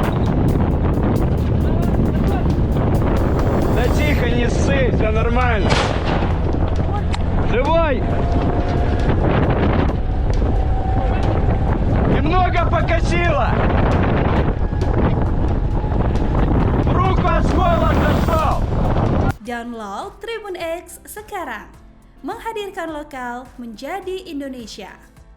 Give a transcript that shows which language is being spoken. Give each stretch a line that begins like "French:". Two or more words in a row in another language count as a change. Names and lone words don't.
Russian: Да тихо, не ссы, все нормально. Живой! Немного покосило! В руку осколок зашел!
Indonesian: Download Tribun X sekarang, menghadirkan lokal menjadi Indonesia.